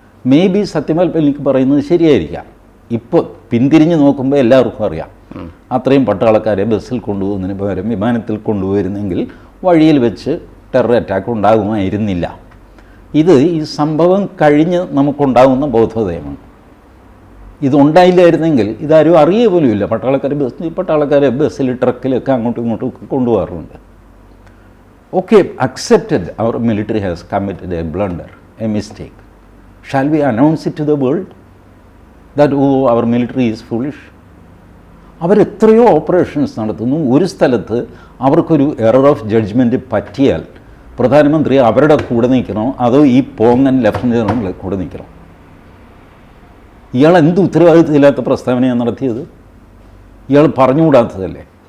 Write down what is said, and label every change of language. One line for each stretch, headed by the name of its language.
English: maybe
Malayalam: Satyapal Malik പറയുന്നത് ശരിയായിരിക്കാം. ഇപ്പോൾ പിന്തിരിഞ്ഞ് നോക്കുമ്പോൾ എല്ലാവർക്കും അറിയാം, അത്രയും പട്ടാളക്കാരെ ബസ്സിൽ കൊണ്ടുപോകുന്നതിന് പകരം വിമാനത്തിൽ കൊണ്ടുപോയിരുന്നെങ്കിൽ വഴിയിൽ വെച്ച് ടെറർ അറ്റാക്ക് ഉണ്ടാകുമായിരുന്നില്ല. ഇത് ഈ സംഭവം കഴിഞ്ഞ് നമുക്കുണ്ടാകുന്ന ബോധോദയമാണ്. ഇതുണ്ടായില്ലായിരുന്നെങ്കിൽ ഇതാരും അറിയുക പോലുമില്ല. പട്ടാളക്കാരെ ബസ്സിൽ ട്രക്കിലൊക്കെ അങ്ങോട്ടും ഇങ്ങോട്ടും ഒക്കെ കൊണ്ടുപോകാറുണ്ട്.
English: Okay, accepted our military has committed a blunder, a mistake. Shall we announce it to the world that our military is foolish?
Malayalam: അവരെത്രയോ operations നടത്തുന്നു. ഒരു സ്ഥലത്ത് അവർക്കൊരു എറർ ഓഫ് ജഡ്ജ്മെൻറ്റ് പറ്റിയാൽ പ്രധാനമന്ത്രി അവരുടെ കൂടെ നിൽക്കണോ അതോ ഈ പോങ്ങൻ ലഫ്റ്റനൻ്റ് ജനറലിൻ്റെ കൂടെ നിൽക്കണോ? ഇയാൾ എന്ത് ഉത്തരവാദിത്തമില്ലാത്ത പ്രസ്താവനയാണ് നടത്തിയത്? ഇയാൾ പറഞ്ഞുകൂടാത്തതല്ലേ?